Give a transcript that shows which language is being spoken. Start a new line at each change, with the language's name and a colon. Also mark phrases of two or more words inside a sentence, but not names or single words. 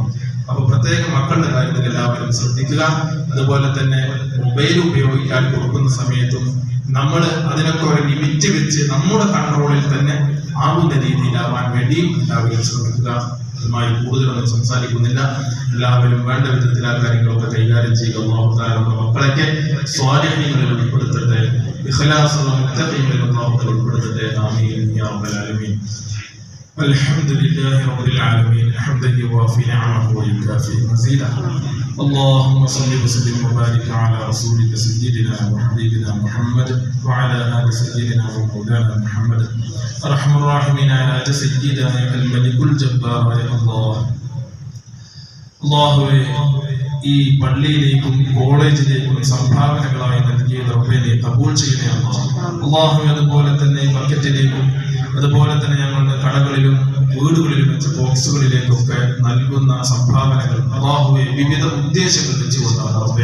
Malayalam: അപ്പൊ പ്രത്യേകം മക്കളുടെ കാര്യത്തിൽ എല്ലാവരും ശ്രദ്ധിക്കുക. അതുപോലെ തന്നെ മൊബൈൽ ഉപയോഗിക്കാൻ കൊടുക്കുന്ന സമയത്തും നമ്മൾ അതിനൊക്കെ ഒരു ലിമിറ്റ് വെച്ച് നമ്മുടെ കൺട്രോളിൽ തന്നെ ആവുന്ന രീതിയിലാവാൻ വേണ്ടി എല്ലാവരും ശ്രമിക്കുക. അതുമായി കൂടുതലൊന്നും സംസാരിക്കുന്നില്ല. എല്ലാവരും വേണ്ട വിധത്തിൽ ആ കാര്യങ്ങളൊക്കെ കൈകാര്യം ചെയ്യുക.
Arabic: الله تعالى
Malayalam: നമ്മുടെ മക്കളൊക്കെ സ്വാലിഹീങ്ങളിൽ ഉൾപ്പെടുത്തട്ടെ, ഇഖ്ലാസുള്ള മുത്തഖീങ്ങളിൽ
Arabic: الله تعالى
Malayalam: ഉൾപ്പെടുത്തട്ടെ.
Arabic: آمين يا رب العالمين. الحمد لله رب العالمين حمدا يوافي نعمه ويكافئ مزيدا. اللهم صل وسلم وبارك على رسولك سيدنا وحبيبنا محمد وعلى ال سيدنا ومولانا محمد ارحم الراحمين على سيدنا الملك الجبار يا الله.
Malayalam: അല്ലാഹുവേ, ഈ പള്ളിയിലേക്കും കോളേജിലേക്കും സംഭാവനകളായി നൽകിയത് റബ്ബേ നീ കബൂൽ ചെയ്യണേ അല്ലാഹുവേ. അതുപോലെ തന്നെ മാർക്കറ്റിലേക്കും അതുപോലെ തന്നെ ഞങ്ങളുടെ കടകളിലും വീടുകളിലും വെച്ച് ബോക്സുകളിലേക്കൊക്കെ നൽകുന്ന സംഭാവനകൾ അല്ലാഹുവേ വിവിധ ഉദ്ദേശങ്ങൾ വെച്ചുകൊണ്ടാണ് റബ്ബേ.